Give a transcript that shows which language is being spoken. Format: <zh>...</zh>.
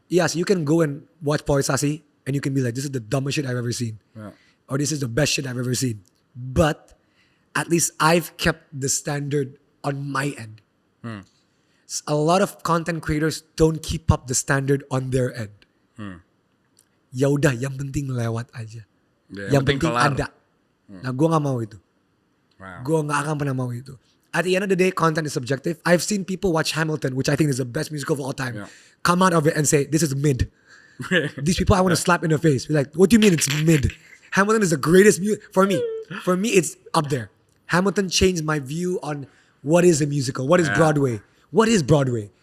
<en>Yes, you can go and watch Polarisasi and you can be like, this is the dumbest shit I've ever seen. Yeah. Or this is the best shit I've ever seen. But at least I've kept the standard on my end. A lot of content creators don't keep up the standard on their end.</en> <id>Ya udah, yang penting lewat aja.</id> <en>Yeah,</en> <id>yang penting kelar. ada. Nah, gue gak mau itu. Wow. Gue gak akan pernah mau itu.</id> <en>At the end of the day, content is subjective. I've seen people watch Hamilton, which I think is the best musical of all time, come out of it and say, this is mid. These people I want to slap in the face. Be like, what do you mean it's mid? Hamilton is the greatest music. For me, it's up there. Hamilton changed my view on what is a musical, what is Broadway. What is Broadway?</en>